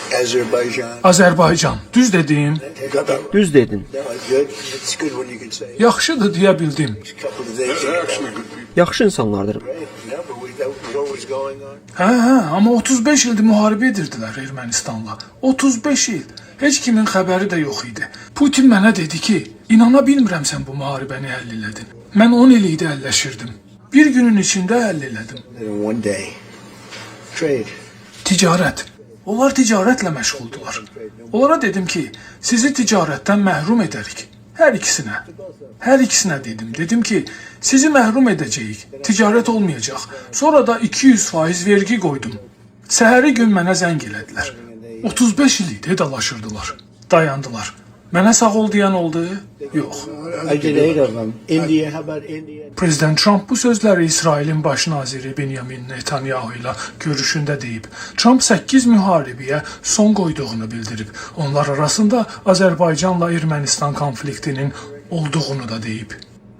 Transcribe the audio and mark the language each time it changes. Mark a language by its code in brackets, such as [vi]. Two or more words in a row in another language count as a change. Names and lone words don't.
[en] Azerbaijan. [az] Azərbaycan. Düz dedim. [en] They got that. [az] Düz dedin. [en] That was good. It's good when you can say. [az] Yaxşıdır deyə bildim. [en] A couple of days ago. [az] Yaxşı insanlardır. [en] Right? Yeah, but that was what was going on. [az] Hə, amma 35 ildir müharibə edirdilər Ermənistanla. 35 il. Heç kimin xəbəri də yox idi. Putin mənə dedi ki, inana bilmirəm sən bu müharibəni həll elədin. Mən 10 il idi əlləşirdim. Bir günün içində həll elədim. [en] In one day. Trade. [az] Ticarət. Onlar ticarətlə məşğuldular. Onlara dedim ki, sizi ticarətdən məhrum edərik. Hər ikisinə. Hər ikisinə dedim. Dedim ki, sizi məhrum edəcəyik. Ticarət olmayacaq. Sonra da 200% vergi qoydum. Səhəri gün mənə zəng elədilər. 35 il idi dalaşırdılar. Dayandılar. Mənə sağ ol deyən oldu? Yox. [en] I did 8 of them. India, how about India? [az] Prezident Trump bu sözləri İsrailin baş naziri Benjamin Netanyahu ilə görüşündə deyib. Trump 8 müharibəyə son qoyduğunu bildirib. Onlar arasında Azərbaycanla Ermənistan konfliktinin olduğunu da deyib.